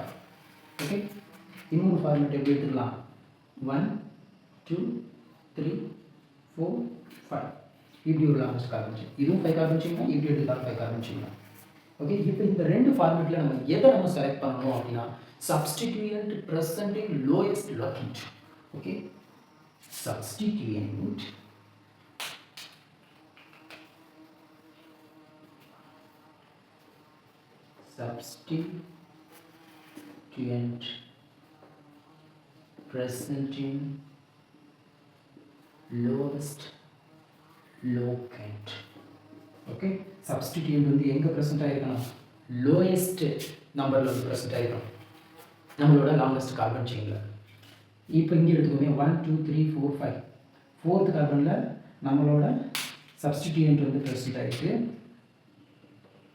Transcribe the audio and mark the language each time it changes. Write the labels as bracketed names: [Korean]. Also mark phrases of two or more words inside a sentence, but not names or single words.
[Tamil] ஓகே, இன்னொரு ஃபார்மேட் எப்படி எடுத்துக்கலாம், 1 2 3 4 5 இப்படி ஒரு [English] longest carbon chain. [Tamil] இதுவும் 5 [English] carbon chain [Tamil] தான், இப்படி எடுத்துக்கலாம் 5 [English] carbon chain [Tamil] தான். ஓகே, இப்போ இந்த ரெண்டு ஃபார்மேட்டில் நம்ம எதை நம்ம செலக்ட் பண்ணணும் அப்படின்னா [English] substituent presenting lowest locant. Okay, substituent presenting lowest locant. [Tamil] Okay, substituent வந்து எங்க present ஆயிருக்கணும், lowest நம்பர்ல வந்து present ஆயிருக்கணும் நம்மளோட [English] longest carbon chain. [Tamil] இப்போ இங்கே எடுத்துக்கோமே 1 2 3 4 5 4th கார்பனில் நம்மளோட சப்ஸ்டிடியூயன்ட் வந்து ப்ரெசென்ட் ஆகிருக்கு.